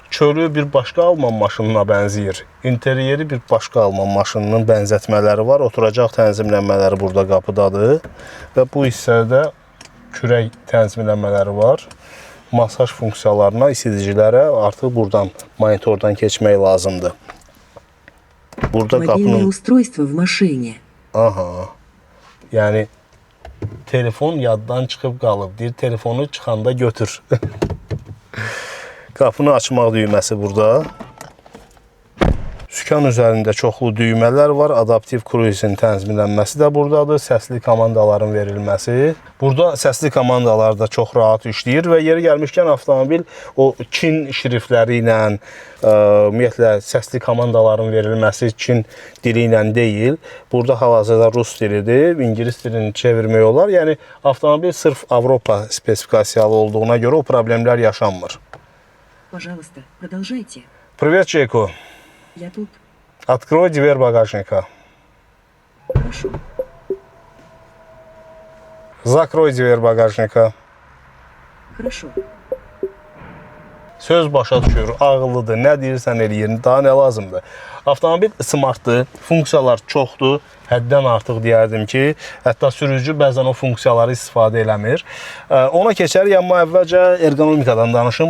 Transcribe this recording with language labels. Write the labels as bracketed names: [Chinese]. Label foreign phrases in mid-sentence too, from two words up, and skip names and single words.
[Azerbaijani] Çölü bir başqa alman maşınına bənzəyir. İnteryeri bir başqa alman maşınının bənzətmələri var. Oturacaq tənzimlənmələri burada qapıdadır. Və bu hissədə kürək tənzimlənmələri var. Masaj funksiyalarına, isidicilərə artıq buradan, monitordan keçmək lazımdır. Burada qapının... [Russian] устройство в машине. [Azerbaijani] Aha. Yəni telefon yaddan çıxıb qalıb. Deyir, telefonu çıxanda götür. Qapını açmaq düyməsi burada. Sükan üzərində çoxlu düymələr var. Adaptiv kruizin tənzimlənməsi də buradadır. Səsli komandaların verilməsi. Burada səsli komandalar da çox rahat işləyir və yeri gəlmişkən avtomobil o Çin şriftləri ilə, ümumiyyətlə səsli komandaların verilməsi Çin dili ilə deyil. Burada hal-hazırda rus dilidir, ingilis dilini çevirmək olar. Yəni avtomobil sırf Avropa spesifikasiyalı olduğuna görə o problemlər yaşanmır. [Russian] Пожалуйста, продолжайте. Привет, Чеку. Я тут. Открой дверь багажника. Хорошо. Закрой дверь багажника. Хорошо. [Azerbaijani] Söz başa düşür, ağıllıdır, nə deyirsən eləyir, daha nə lazımdır. Avtomobil smartdır, funksiyalar çoxdur, həddən artıq deyərdim ki, hətta sürücü bəzən o funksiyaları istifadə eləmir. Ona keçərik, amma əvvəlcə ergonomikadan danışım.